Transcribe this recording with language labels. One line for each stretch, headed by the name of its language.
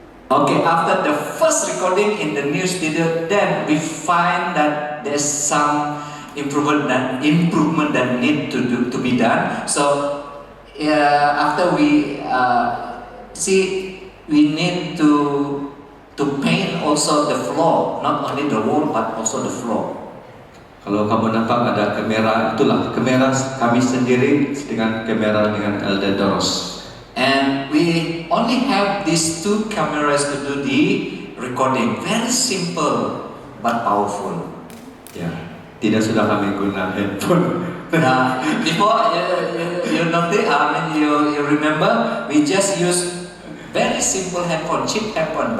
English: Okay, after the first recording in the new studio, then we find that there's some improvement that need to be done. So after we see, we need to paint also the floor, not only the wall but also the floor.
Malay: Kalau kamu nampak ada kamera, itulah kamera kami sendiri dengan kamera dengan Elder Doros.
English: And we only have these two cameras to do the recording. Very simple but powerful.
Malay: Ya, tidak sudah kami guna handphone.
English: Before you notice, you remember, we just use very simple handphone, cheap handphone.